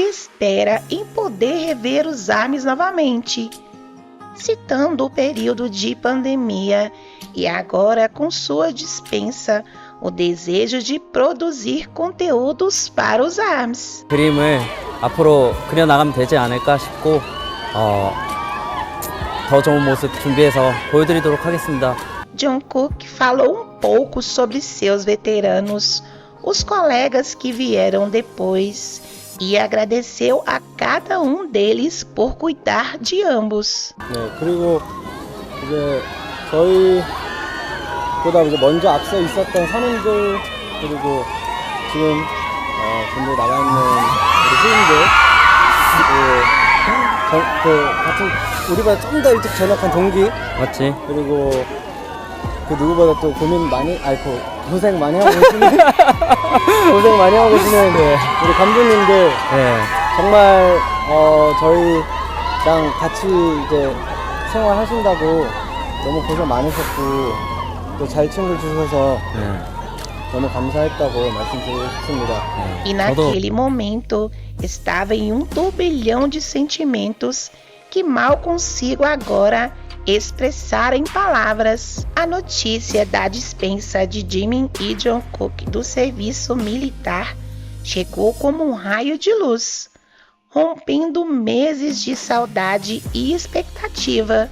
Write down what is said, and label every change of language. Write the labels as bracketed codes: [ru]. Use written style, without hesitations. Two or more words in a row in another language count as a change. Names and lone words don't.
[pt] espera em poder rever os ARMYs novamente, citando o período de pandemia e agora com sua dispensa, o desejo de produzir conteúdos para os ARMYs. [ko] 그림을 앞으로 그려나가면 되지 않을까 싶고 더 좋은 모습 준비해서 보여드리도록 하겠습니다. [pt] Jungkook falou um pouco sobre seus veteranos, os colegas que vieram depois, e agradeceu a cada um deles por cuidar de ambos. [ko] 네, 그리고 이제 저희보다 이제 먼저 앞서 있었던 선임들 그리고 지금 전부 나가 있는 우리 후임들 같은 우리보다 좀 더 일찍 전역한 동기 맞지? 그리고 그 누구보다 또 고생 많이 하고 계시는 우리 감독님들 정말 저희랑 같이 이제 생활하신다고 너무 고생 많으셨고 또 잘 챙겨주셔서 너무 감사했다고 말씀드리고 싶습니다. [pt] E naquele momento estava em um turbilhão de sentimentos que mal consigo agora expressar em palavras. A notícia da dispensa de Jimin e Jungkook do serviço militar chegou como um raio de luz, rompendo meses de saudade e expectativa.